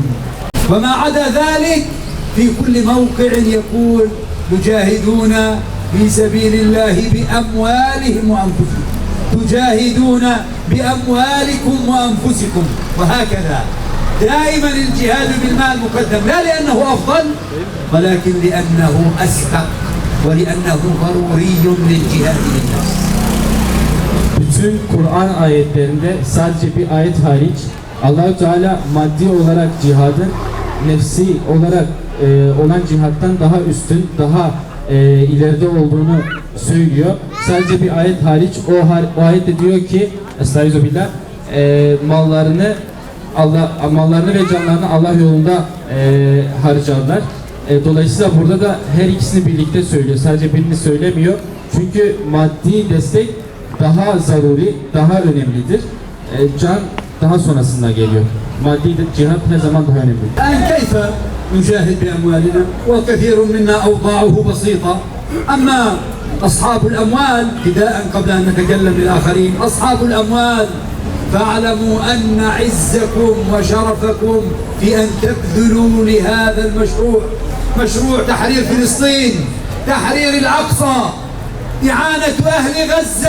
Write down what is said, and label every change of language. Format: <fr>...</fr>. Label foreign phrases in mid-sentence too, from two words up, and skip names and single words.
<ar>وما عدا ذلك في كل موقع يقول يجاهدون في سبيل الله بأموالهم وأنفسهم، تجاهدون بأموالكم وأنفسكم، وهكذا دائما الجهاد بالمال مقدم، لا لأنه أفضل ولكن لأنه أسبق ولأنه ضروري للجهاد للنفس.</ar> <tr>Bütün Kur'an ayetlerinde sadece bir ayet hariç Allah-u Teala maddi olarak cihadın nefsi olarak olan cihattan daha üstün, daha ileride olduğunu söylüyor. Sadece bir ayet hariç o ayette diyor ki Estağfirullah, mallarını ve canlarını Allah yolunda harcarlar. Dolayısıyla burada da her ikisini birlikte söylüyor. Sadece birini söylemiyor. Çünkü maddi destek daha zaruri, daha önemlidir. Can daha sonrasında geliyor. Maddi cihat her zaman daha önemli.</tr> <ar>الآن كيف نجاهد بأموالنا وكثير منا أوضاعه بسيطة. أما أصحاب الأموال، ابتداء قبل أن نتكلم للآخرين، أصحاب الأموال فاعلموا أن عزكم وشرفكم في أن تبذلوا لهذا المشروع، مشروع تحرير فلسطين، تحرير الأقصى، إعانة أهل غزة.</ar>